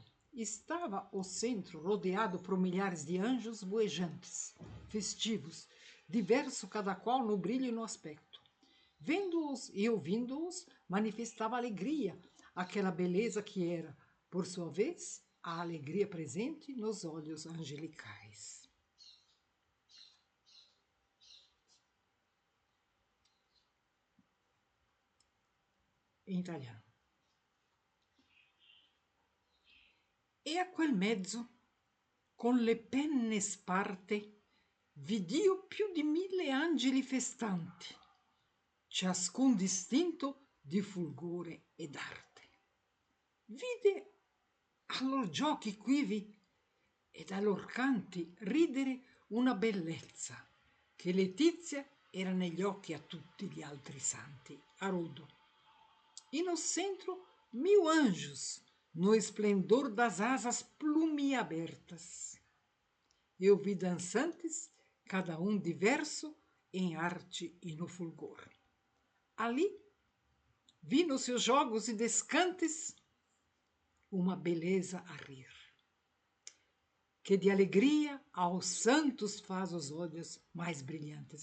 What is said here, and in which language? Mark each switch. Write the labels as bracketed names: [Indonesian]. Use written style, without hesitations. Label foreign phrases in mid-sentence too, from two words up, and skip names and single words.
[Portuguese] Estava o centro rodeado por milhares de anjos voejantes, festivos, diverso cada qual no brilho e no aspecto. Vendo-os e ouvindo-os, manifestava alegria, aquela beleza que era, por sua vez, a alegria presente nos olhos angelicais. Em italiano. [Italian] E a quel mezzo, con le penne sparte, vidio più di 1000 angeli festanti, ciascun distinto di fulgore ed arte. Vide a lor giochi quivi ed a lor canti ridere una bellezza che letizia era negli occhi a tutti gli altri santi. [Portuguese] Haroldo. E no centro 1000 anjos, no esplendor das asas plumiabertas. Eu vi dançantes, cada um diverso em arte e no fulgor. Ali vi nos seus jogos e descantes uma beleza a rir, que de alegria aos santos faz os olhos mais brilhantes.